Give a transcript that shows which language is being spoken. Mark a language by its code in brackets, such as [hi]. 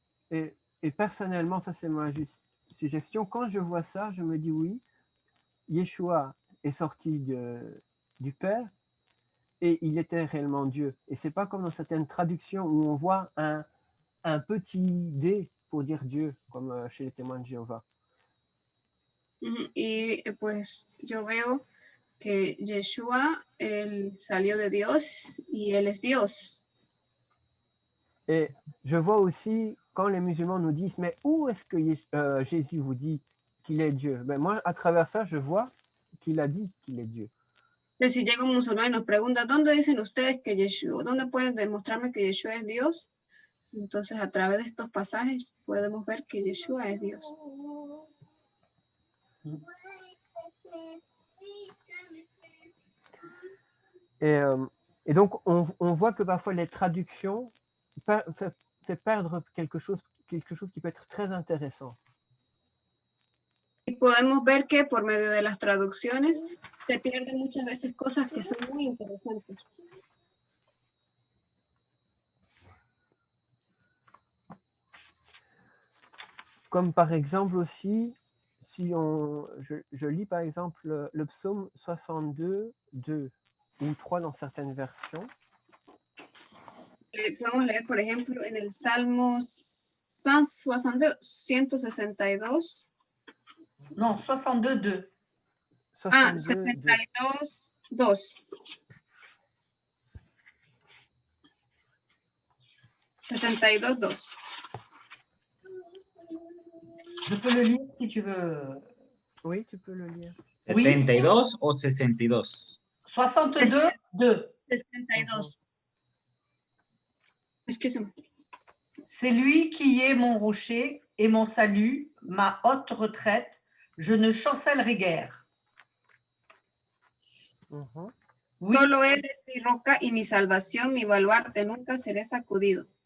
[fr] Et personnellement, ça c'est ma suggestion, quand je vois ça, je me dis oui, Yeshua est sorti du Père et il était réellement Dieu. Et c'est pas comme dans certaines traductions où on voit un petit D pour dire Dieu, comme chez les témoins de Jéhovah. [es] Y pues yo veo que Yeshua, él salió de Dios y él es Dios. [fr] Et je vois aussi quand les musulmans nous disent mais où est-ce que Jésus vous dit qu'il est Dieu? Ben moi, à travers ça, je vois qu'il a dit qu'il est Dieu. [es] Entonces, si llega un musulmán y nos pregunta, ¿dónde dicen ustedes que Yeshua? ¿Dónde pueden demostrarme que Yeshua es Dios? Entonces, a través de estos pasajes podemos ver que Yeshua es Dios. [fr] Et donc, on voit que parfois les traductions fait perdre quelque chose qui peut être très intéressant. [es] Y podemos ver que por medio de las traducciones se pierden muchas veces cosas que son muy interesantes. [fr] Comme par exemple aussi, si je lis par exemple le psaume 62, 2 ou 3 dans certaines versions. [es] Podemos leer, por ejemplo, en el Salmo 162. [fr] Non, 62, 2. 62, 72, 2. 72, 2. Je peux le lire si tu veux. Oui, tu peux le lire. [es] 72 o 62. 62, 2. 62. [fr] Excusez-moi. C'est lui qui est mon rocher et mon salut, ma haute retraite. Je ne chancellerai guère. Oui, [es] Solo Él es mi roca y mi salvación, mi baluarte, nunca seré sacudido.